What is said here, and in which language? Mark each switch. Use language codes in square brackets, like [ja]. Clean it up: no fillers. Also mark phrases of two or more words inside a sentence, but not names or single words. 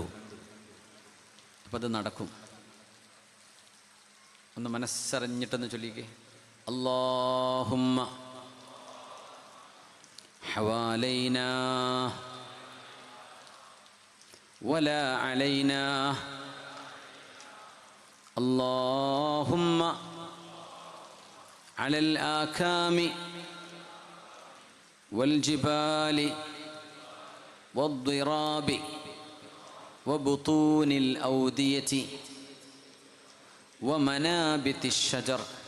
[ml] അപ്പം അത് നടക്കും. ഒന്ന് മനസ്സറിഞ്ഞിട്ടെന്ന് ചൊല്ലിക്കേ. [ar] اللهم حوالينا ولا علينا اللهم على الآكام والجبال والضراب وبطون الأودية ومنابت الشجر